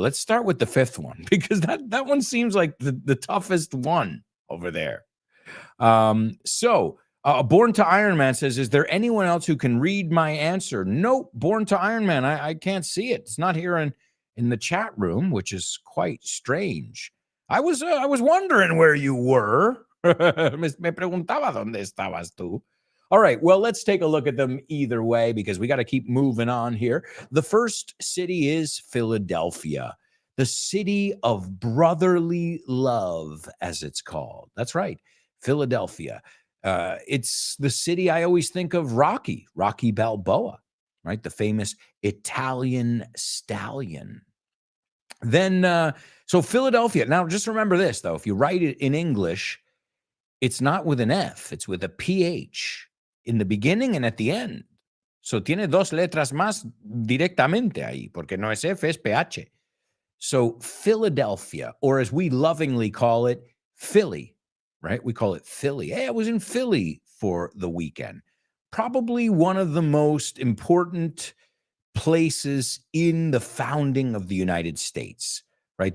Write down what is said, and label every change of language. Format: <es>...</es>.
<en>Let's start with the fifth one because that one seems like the toughest one over there. Born to Iron Man says, is there anyone else who can read my answer? Nope. Born to Iron Man. I can't see it. It's not here in the chat room, which is quite strange. I was wondering where you were.</en> <es>Me preguntaba dónde estabas tú.</es> <en>All right, well, let's take a look at them either way because we got to keep moving on here. The first city is Philadelphia, the city of brotherly love, as it's called. That's right, Philadelphia. It's the city I always think of Rocky Balboa, right? The famous Italian stallion. Then, so Philadelphia. Now, just remember this, though. If you write it in English, it's not with an F, it's with a PH in the beginning and at the end.</en> <es>So tiene dos letras más directamente ahí, porque no es F, es PH.</es> <en>So Philadelphia, or as we lovingly call it, Philly, right? We call it Philly. Hey, I was in Philly for the weekend. Probably one of the most important places in the founding of the United States, right?</en>